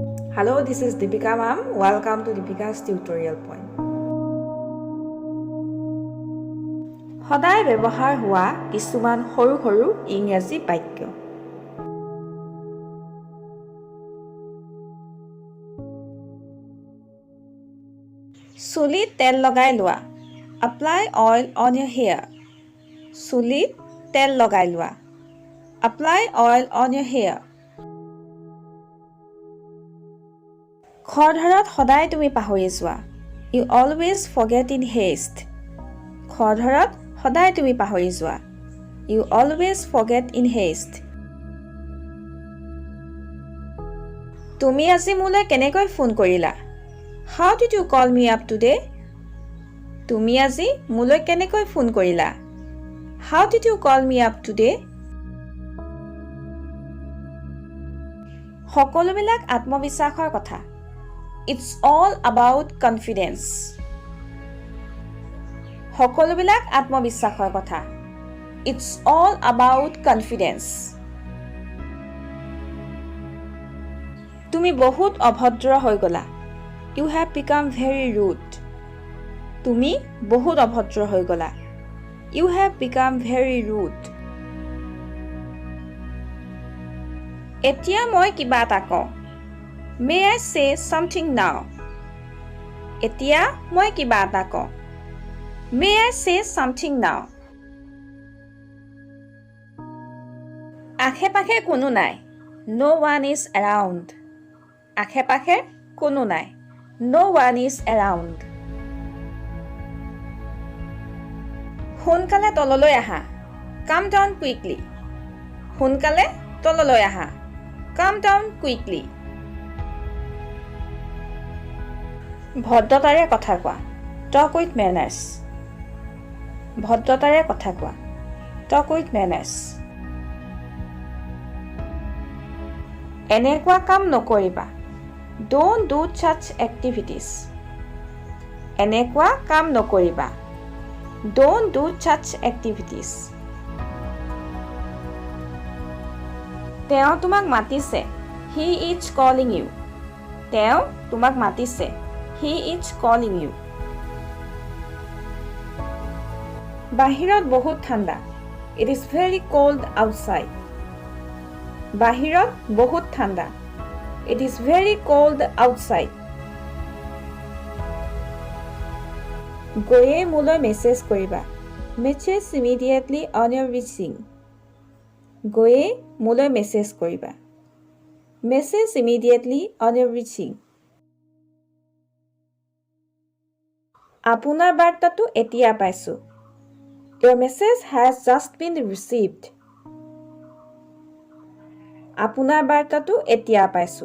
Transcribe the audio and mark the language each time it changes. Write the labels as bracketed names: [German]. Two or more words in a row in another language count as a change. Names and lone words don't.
[English] Hello, this is Deepika ma'am. Welcome to Deepika's tutorial point. [Assamese] সদায় ব্যৱহাৰ হোৱা কিছুমান সৰু সৰু ইংৰাজী বাক্য। চুলিত তেল লগাই লোৱা। [English] Apply oil on your hair. [Assamese] চুলিত তেল লগাই লোৱা। [English] Apply oil on your hair. [Assamese] খৰধৰত সদায় তুমি পাহৰি যোৱা। [English] You always forget in haste. [Assamese] খৰধৰত সদায় তুমি পাহৰি যোৱা। [English] You always forget in haste. [Assamese] তুমি আজি মোলৈ কেনেকৈ ফোন কৰিলা? [English] How did you call me up today? [Assamese] তুমি আজি মোলৈ কেনেকৈ ফোন কৰিলা? [English] How did you call me up today? [Assamese] সকলোবিলাক আত্মবিশ্বাসৰ কথা। [English] It's all about confidence. [Assamese] সকলোবিলাক আত্মবিশ্বাসৰ কথা। [English] It's all about confidence. [Assamese] তুমি বহুত অভদ্ৰ হৈ গলা। [English] You have become very rude. [Assamese] তুমি বহুত অভদ্ৰ হৈ গলা। [English] You have become very rude. [Assamese] এতিয়া মই কিবা এটা কওঁ। [English] May I say something now? [Assamese] এতিয়া মই কিবা এটা কওঁ। [English] May I say something now? [Assamese] আশে-পাশে কোনো নাই। [English] No one is around. [Assamese] আশে-পাশে কোনো নাই। [English] No one is around. [Assamese] সোনকালে তললৈ আহা। [English] Come down quickly. [Assamese] সোনকালে তললৈ আহা। [English] Come down quickly. [Assamese] ভদ্ৰতাৰে কথা কোৱা। [English] Talk with manners. [Assamese] ভদ্ৰতাৰে কথা কোৱা। [English] Talk with manners. [Assamese] এনেকুৱা কাম নকৰিবা। [English] Don't do such activities. [Assamese] এনেকুৱা কাম নকৰিবা। [English] Don't do such activities. [Assamese] তেওঁ তোমাক মাতিছে। [English] He is calling you. [Assamese] তেওঁ তোমাক মাতিছে। [English] He is calling you. [Assamese] বাহিৰত বহুত ঠাণ্ডা। [English] It is very cold outside. [Assamese] বাহিৰত বহুত ঠাণ্ডা। [English] It is very cold outside. [Assamese] গৈয়ে মোলৈ মেছেজ কৰিবা। [English] Message immediately on your reaching. [Assamese] গৈয়ে মোলৈ মেছেজ কৰিবা। [English] Message immediately on your reaching. [Assamese] আপোনাৰ বাৰ্তাটো এতিয়া পাইছোঁ। [English] Your message has just been received. [Assamese] আপোনাৰ বাৰ্তাটো এতিয়া পাইছোঁ।